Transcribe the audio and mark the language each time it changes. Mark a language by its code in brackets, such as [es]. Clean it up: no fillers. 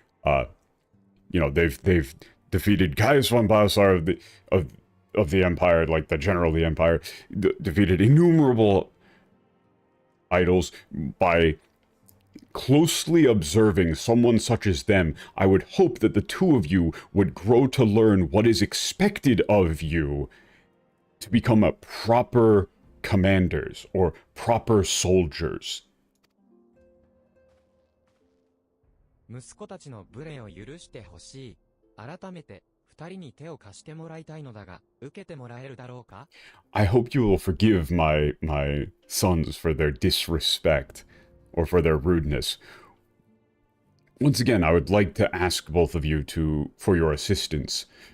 [en] You know, they've defeated Gaius von Balthasar of the Empire, like, the general of the Empire, defeated innumerable idols by closely observing someone such as them. I would hope that the two of you would grow to learn what is expected of you to become a proper commanders or proper soldiers. [ja] 息子たちの無礼を許してほしい。改めて二人に手を貸してもらいたいのだが、受けてもらえるだろうか? [en] I hope you will forgive my sons for their disrespect or for their rudeness. Once again, I would like to ask both of you for your assistance.